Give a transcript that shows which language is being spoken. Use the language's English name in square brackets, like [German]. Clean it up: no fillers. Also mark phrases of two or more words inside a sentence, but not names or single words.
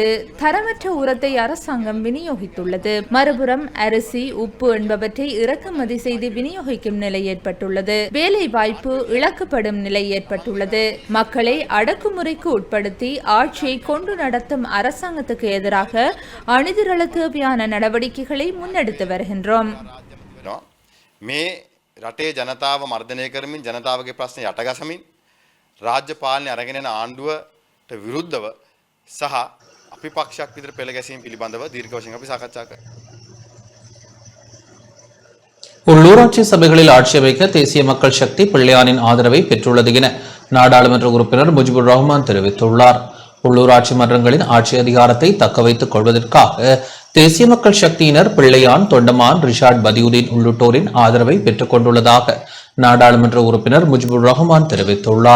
[Tamil] தரமற்ற உரத்தை அரசாங்கம் விநியோகித்துள்ளது. மறுபுறம் அரிசி உப்பு என்பவற்றை இறக்குமதி செய்து விநியோகிக்கும் நிலை ஏற்பட்டுள்ளது. வேலை வாய்ப்பு இழக்கப்படும் நிலை ஏற்பட்டுள்ளது. மக்களை அடக்குமுறைக்கு உட்படுத்தி ஆட்சியை கொண்டு நடத்தும் அரசாங்கத்துக்கு எதிராக அணிதிரள தேவையான நடவடிக்கைகளை முன்னெடுத்து வருகின்றோம். [Sinhala] මේ රටේ ජනතාව මර්ධනය කරමින් ජනතාවගේ ප්‍රශ්න යටගසමින් රාජ්‍ය පාලනය අරගෙන යන ආණ්ඩුවට විරුද්ධව සහ අපි පක්ෂයක් විතර පෙළ ගැසීම පිළිබඳව දීර්ඝ වශයෙන් අපි සාකච්ඡා කරා. [Tamil] உள்ளூராட்சி சபைகளில் ஆட்சி அமைக்க தேசிய மக்கள் சக்தி பிள்ளையாரின் ஆதரவை பெற்றுள்ளது என நாடாளுமன்ற உறுப்பினர் முஜிபுர் ரஹ்மான் தெரிவித்துள்ளார். உள்ளூராட்சி மன்றங்களின் ஆட்சி அதிகாரத்தை தக்க வைத்துக் கொள்வதற்காக தேசிய மக்கள் சக்தியினர் பிள்ளையான், தொண்டமான், ரிஷாட் பதியுதீன் உள்ளிட்டோரின் ஆதரவை பெற்றுக் கொண்டுள்ளதாக நாடாளுமன்ற உறுப்பினர் முஜிபுர் ரஹ்மான் தெரிவித்துள்ளார்.